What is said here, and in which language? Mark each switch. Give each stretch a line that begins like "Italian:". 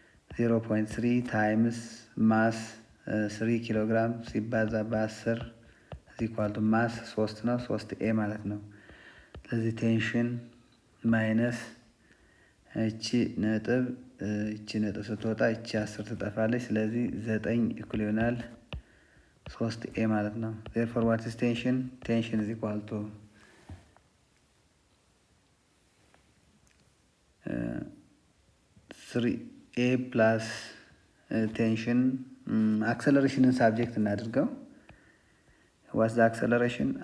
Amharic: 0.3 ታይምስ ማስ 3 ኪሎ ግራም ሲባዛ በ10
English: is equal to
Amharic: ማስ 3 ነው 3 ኤ ማለት ነው። ስለዚህ ቴንሽን ማይነስ እቺ ነጥብ ስትወጣ እቺ 10 ትጠፋለች። ስለዚህ 9 እኩል ይሆናል
English: 3a
Amharic: ማለት ነው።
English: therefore what is tension? Tension is equal to 3a plus tension.
Amharic: አክሰለሬሽንን ሳብጀክት እናድርገው።
English: what's the acceleration?